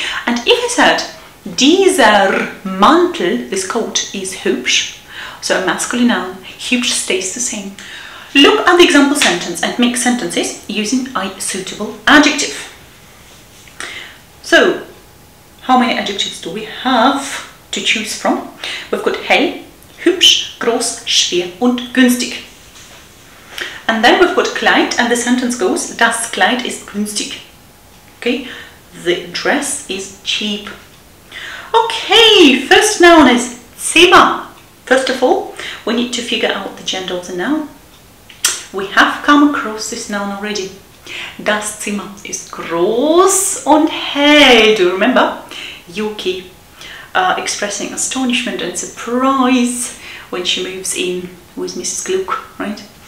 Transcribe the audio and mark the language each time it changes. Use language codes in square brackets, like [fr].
[en] And if I said, [de] dieser Mantel, [en] this coat, is hübsch, so a masculine noun, hübsch stays the same. Look at the example sentence and make sentences using a suitable adjective. So, how many adjectives do we have to choose from? We've got [de] hell, hübsch, groß, schwer und günstig. [en] And then we've got Kleid and the sentence goes, [de] das Kleid ist günstig. [en] Okay, the dress is cheap. Okay, first noun is Zimmer. First of all, we need to figure out the gender of the noun. We have come across this noun already. [de] Das Zimmer ist groß und hell. [en] Do you remember? Yuki expressing astonishment and surprise when she moves in with Mrs. Gluck, right?